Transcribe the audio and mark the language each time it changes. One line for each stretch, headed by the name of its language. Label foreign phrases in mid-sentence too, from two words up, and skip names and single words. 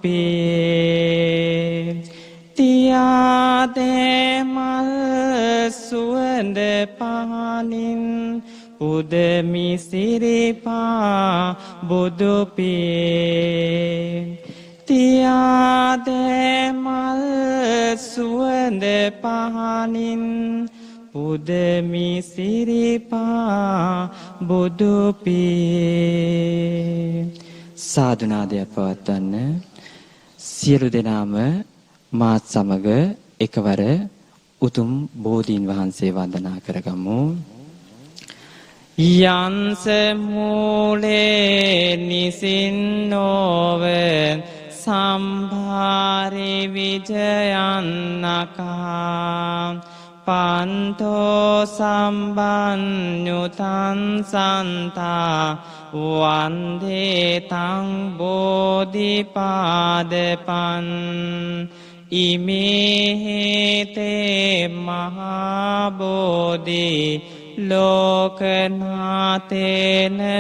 Sinhala: පියේ තියාදමල් සුවඳ පහනින් පුදමි සිරිපා බුදු පියේ තියාදමල් සුවඳ පහනින් පුදමි සිරිපා බුදු පියේ සාදුනාදයක් පවත්වන්න සියලු දෙනාම මාත් සමග එකවර උතුම් බෝධීන් වහන්සේ වන්දනා කරගමු.
Pali: යන්ස මූලේ නිසින්නෝව සම්භාරි විජයන්නකා පන්තෝ සම්බන්්‍යුතන් සන්තා වන්දේ තං බෝධිපාදපන් ඉමේහෙතේ මහාබෝධි ලෝකනාතේන